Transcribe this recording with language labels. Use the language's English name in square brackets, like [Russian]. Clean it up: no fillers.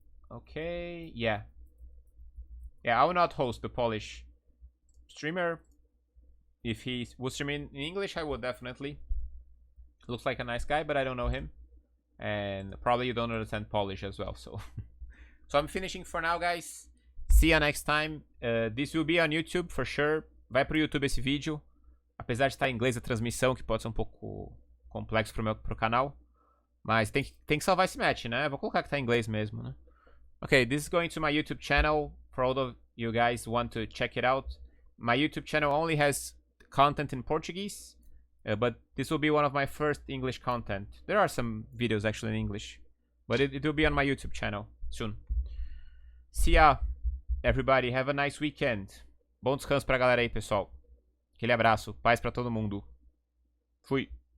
[English] Okay, yeah, I will not host the Polish streamer. If he was streaming in English, I would definitely. Looks like a nice guy, but I don't know him, and probably you don't understand Polish as well. So I'm finishing for now, guys. See you next time. This will be on YouTube for sure. [Portuguese] Vai pro YouTube esse vídeo, apesar de estar em inglês a transmissão, que pode ser um pouco complexo pro canal. Mas tem que salvar esse match, né? Vou colocar que tá em inglês mesmo, né? [English] Okay, this is going to my YouTube channel for all of you guys who want to check it out. My YouTube channel only has content in Portuguese, but this will be one of my first English content. There are some videos actually in English, but it will be on my YouTube channel soon. See ya, everybody. Have a nice weekend. [Portuguese] Bom descanso pra galera aí, pessoal. Aquele abraço. Paz pra todo mundo. Fui.